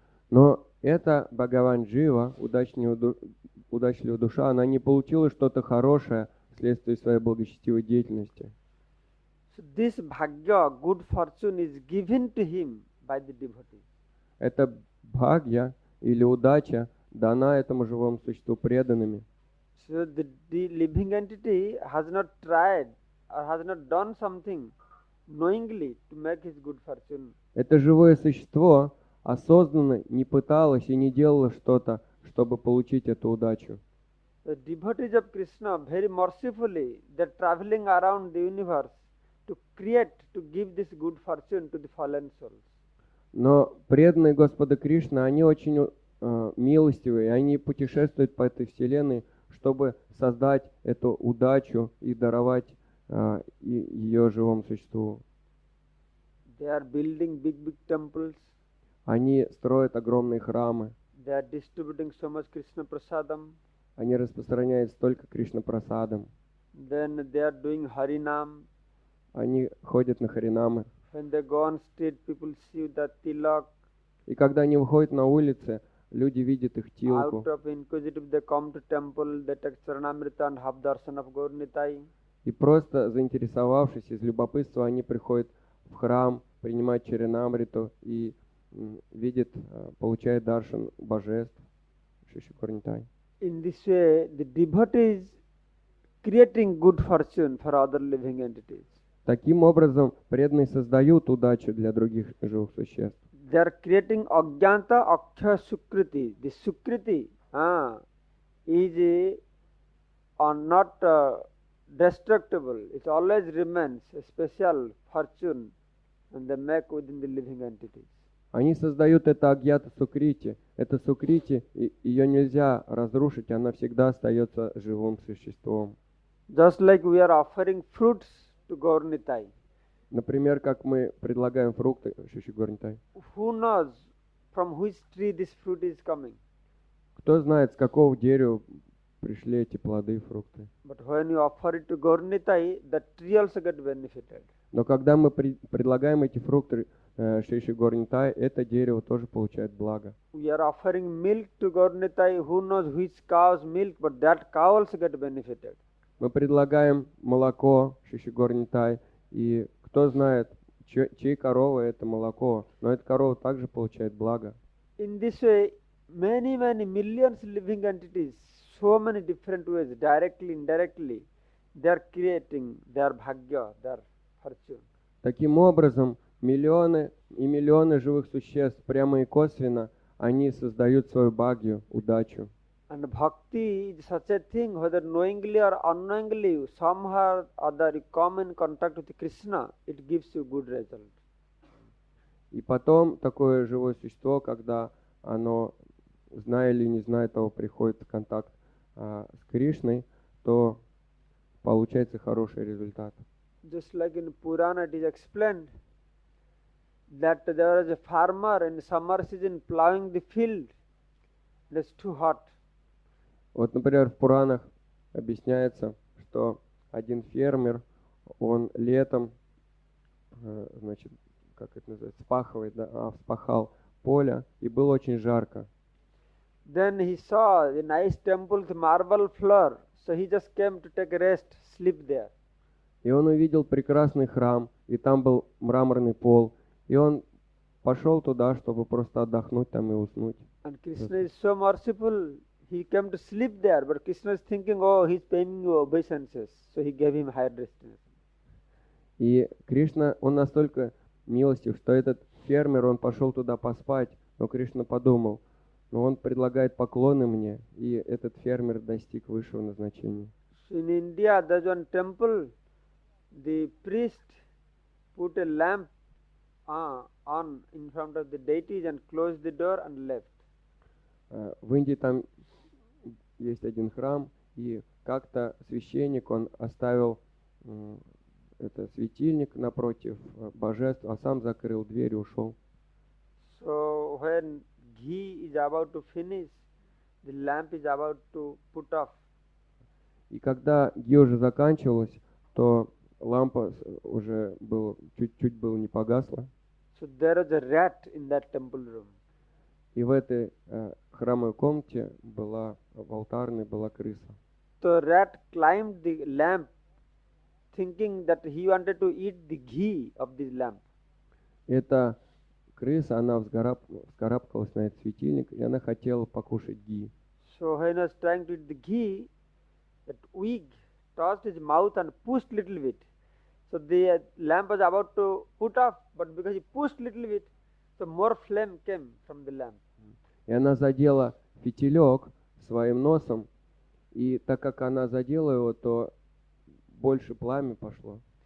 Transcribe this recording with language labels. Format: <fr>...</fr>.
<ru>Но эта Бхагаван Джива, удачливая душа, она не получила что-то хорошее вследствие своей благочестивой деятельности.</ru> <en>So this Bhagya, good fortune, is given to him by the devotee.</en> <ru>Эта бхагья или удача дана этому живому существу преданными.</ru> <en>So the living entity has not tried or has not done something knowingly to make his good fortune.</en> <ru>Это живое существо осознанно не пыталось и не делало что-то, чтобы получить эту удачу.</ru> <en>The devotees of Krishna, very mercifully, they are traveling around the universe to create, to give this good fortune to the fallen souls.</en> <ru>Но преданные Господа Кришны, они очень милостивые, они путешествуют по этой вселенной, чтобы создать эту удачу и даровать ее живому существу.</ru> <en>They are building big temples.</en> <ru>Они строят огромные храмы,</ru> <en>They are distributing so much Krishna prasadam.</en> <ru>они распространяют столько Кришна-прасадам,</ru> <en>Then they are doing Harinam.</en> <ru>они ходят на харинамы.</ru> <en>When they go on street, people see the tilak.</en> <ru>И когда они выходят на улицы, люди видят их тилку.</ru> <en>Out of inquisitive, they come to temple, they take Charanamrita and have darshan of Gaur Nitai.</en> <ru>И просто заинтересовавшись из любопытства, они приходят в храм, принимают чаринамриту и видят, получают даршан божеств. Шишикорнитай.</ru> <en>In this way, the devotee is creating good fortune for other living entities.</en> <ru>Таким образом, преданные создают удачу для других живых существ.</ru> <en>They are creating Ajnata Aksha Sukriti. The Sukriti is not destructible. It always remains a special fortune and they make within the living entities.</en> <ru>Они создают это агьята сукрити. Это сукрити, ее нельзя разрушить, она всегда остается живым существом.</ru> <en>Just like we are offering fruits to Gaur Nitai.</en> <ru>Например, как мы предлагаем фрукты, Шишигорнитай.</ru> <en>Who knows from which tree this fruit is coming?</en> <ru>Кто знает, с какого дерева пришли эти плоды и фрукты.</ru> <en>But when you offer it to Gaur Nitai, the tree also get benefited.</en> <ru>Но когда мы предлагаем эти фрукты Шишигорнитай, это дерево тоже получает благо.</ru> <en>We are offering milk to Gaur Nitai. Who knows which cow's milk, but that cow also get benefited.</en> <ru>Мы предлагаем молоко Шишигорнитай, и кто знает, чьей коровы это молоко, но эта корова также получает благо.</ru> <en>In this way, many millions living entities, so many different ways, directly, indirectly, they are creating their bhagya, their fortune.</en> <ru>Таким образом, миллионы и миллионы живых существ, прямо и косвенно, они создают свою бхагью, удачу.</ru> <en>And bhakti is such a thing, whether knowingly or unknowingly, somehow or other you come in contact with Krishna, it gives you good result.</en> <ru>И потом такое живое существо, когда оно, зная или не зная того, приходит в контакт с Кришной, то получается хороший результат.</ru> <en>Just like in Purana it is explained that there was a farmer in summer season plowing the field. It is too hot.</en> <ru>Вот, например, в Пуранах объясняется, что один фермер, он летом, значит, как это называется, вспахивает, да, вспахал поле, и было очень жарко.</ru> <en>Then he saw a nice temple with marble floor, so he just came to take a rest, sleep there.</en> <ru>И он увидел прекрасный храм, и там был мраморный пол, и он пошел туда, чтобы просто отдохнуть там и уснуть.</ru> <en>And Krishna is so merciful, he came to sleep there, but Krishna is thinking, oh, he's paying you obeisances, so he gave him higher destination.</en> <ru>И Кришна, он настолько милостив, что этот фермер, он пошел туда поспать, но Кришна подумал, но он предлагает поклоны мне, и этот фермер достиг высшего назначения.</ru> <en>So in India, there's one temple, the priest put a lamp on in front of the deities and closed the door and left.</en> <ru>В Индии там есть один храм, и как-то священник, он оставил это светильник напротив божеств, а сам закрыл дверь и ушел.</ru> <en>So when ghee is about to finish, the lamp is about to put off.</en> <ru>И когда ги уже заканчивалась, то лампа уже чуть-чуть было не погасла.</ru> <en>So there was a rat in that temple room.</en> <ru>И в этой храмовой комнате в алтарной была крыса.</ru> <en>So rat climbed the lamp thinking that he wanted to eat the ghee of this lamp.</en> <ru>Эта крыса, она вскарабкалась на этот светильник, и она хотела покушать ги.</ru> <en>So when he was trying to eat the ghee, that wig touched his mouth and pushed little bit. So the lamp was about to put off, but because he pushed little bit, so more flame came from the lamp.</en> <ru>И она задела фитилек своим носом, и так как она задела его, то больше пламя пошло.</ru>